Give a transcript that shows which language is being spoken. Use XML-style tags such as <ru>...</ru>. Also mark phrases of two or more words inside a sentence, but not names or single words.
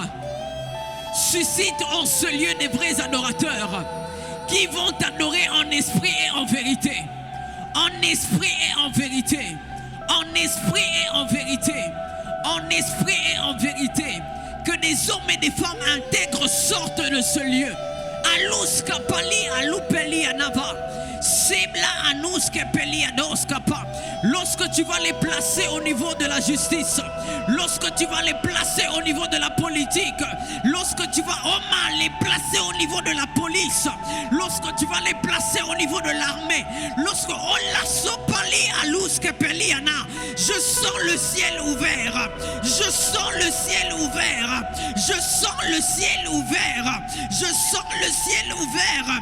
<fr>Suscite en ce lieu des vrais adorateurs qui vont t'adorer en esprit et en vérité. En esprit et en vérité. En esprit et en vérité. En esprit et en vérité. Que des hommes et des femmes intègres sortent de ce lieu. Alus kapali alupeli anava. Sibla anus kepeli adoskapa. Lorsque tu vas les placer au niveau de la justice, lorsque tu vas les placer au niveau de la politique, lorsque tu vas les placer au niveau de la police, lorsque tu vas les placer au niveau de l'armée, lorsque je sens le ciel ouvert, je sens le ciel ouvert, je sens le ciel ouvert, je sens le ciel ouvert.</fr>